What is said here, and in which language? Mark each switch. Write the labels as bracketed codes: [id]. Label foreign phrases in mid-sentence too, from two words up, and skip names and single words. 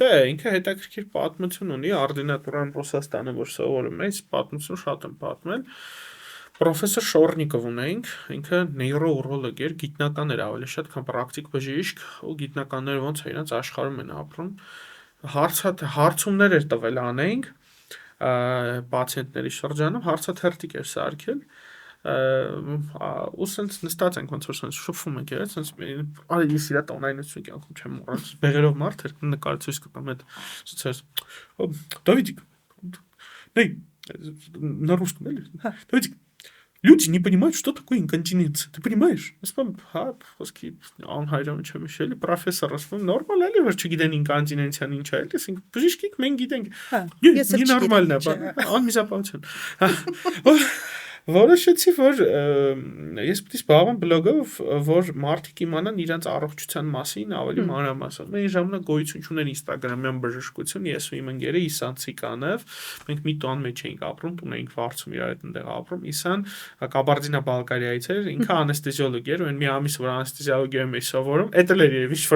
[hy] Չէ, ինքը հետաքրքիր պատմություն ունի, արդինատուրան Ռուսաստանը, որ սովորում է, պատմություն շատ եմ պատմել։ Պրոֆեսոր Շորնիկով ունեինք, ինքը նեյրոուրոլոգ էր, գիտնական էր ավելի շատ, քան պրակտիկ բժիշկ, ու գիտնականները ոնց է իրենց աշխարհում են ապրում։ Հարցումներ էր տվել անեինք պացիենտների շրջանում, հարցաթերթիկ էր սարքել, ու սենց նստած ենք ոնց որ սենց շփվում ենք, սենց արի ես իրա տոնայնություն կյանքում չեմ մոռանալ, բեղերով մարդ էր, նկարը ցույց կտամ այդ ցույց։ [ru] Давидик, на русском, Давидик, люди не понимают, что такое инконтиненция. Ты понимаешь? Профессор, нормально ли вообще [hy] գիտեն ինկոնտինենցիան ինչ է, այսինքն բժիշկիկ մենք գիտենք։ Նենորմալ է, անմիզապահություն։ Որոշեցի, որ ես պետք է զբաղվեմ բլոգով, որ մարդիկ իմանան իրենց առողջության մասին ավելի մանրամասն։ Մենք ժամանակ գոյություն չուներ Instagram-յան բժշկություն, ես ու իմ ընկերը Իսան Ցիկանով, մենք մի տան մեջ էինք ապրում, տուն էինք վարձում իրար հետ այնտեղ ապրում։ Իսան Կաբարդինա-Բալկարիայից էր, ինքը անեստեզիոլոգ էր, ու մի ամիս որ անեստեզիոլոգիայում էի սովորում, էդ էլ էր երևի ինչ-որ